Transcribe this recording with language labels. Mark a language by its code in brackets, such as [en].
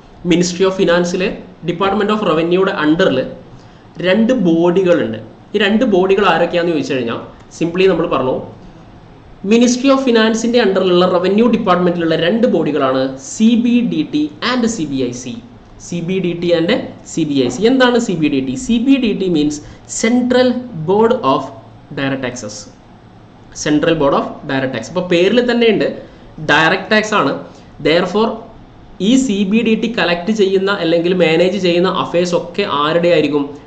[ml] Ministry of ഫിനാൻസിലെ department of റവന്യൂയുടെ അണ്ടറിൽ 2 ബോഡികളുണ്ട്. ഈ 2 ബോഡികൾ ആരൊക്കെയാണെന്ന് ചോദിച്ചു കഴിഞ്ഞാൽ സിംപ്ലി നമ്മൾ പറഞ്ഞു ministry of ഫിനാൻസിൻ്റെ അണ്ടറിലുള്ള revenue ഡിപ്പാർട്ട്മെൻറ്റിലുള്ള 2 ബോഡികളാണ് CBDT and CBIC. [en] CBDT and CBIC. [ml] എന്താണ് CBDT? [en] CBDT means central board of direct taxes. Central board of direct tax. [ml] അപ്പോൾ പേരിൽ തന്നെ ഉണ്ട് ഡയറക്റ്റ് ടാക്സ് ആണ്. ദെയർഫോർ ഈ CBDT കളക്ട് ചെയ്യുന്ന അല്ലെങ്കിൽ മാനേജ് ചെയ്യുന്ന അഫയേഴ്സ് ഒക്കെ ആരുടെ ആയിരിക്കും?